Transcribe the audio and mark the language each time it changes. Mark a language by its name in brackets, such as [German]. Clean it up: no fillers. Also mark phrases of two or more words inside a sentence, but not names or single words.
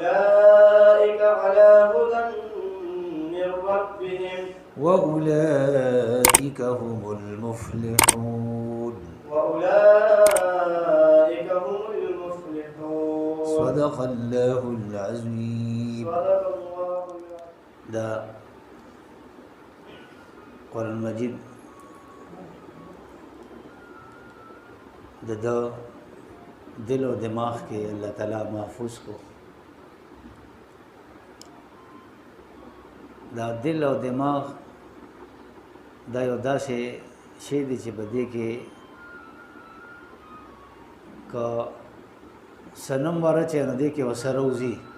[Arabic] أولئك على هدى من ربهم وأولئك هم المفلحون. وأولئك هم المفلحون. صدق الله العظيم. صدق الله [Pashto] دا قرآن مجید دا دل و دماغ کے [Arabic] اللہ تعالیٰ [Pashto] محفوظ کو. دا دل او دماغ دا یو داسې شی دی چې په دې کې که صنم ورچې نو دې کې ورسره وځي.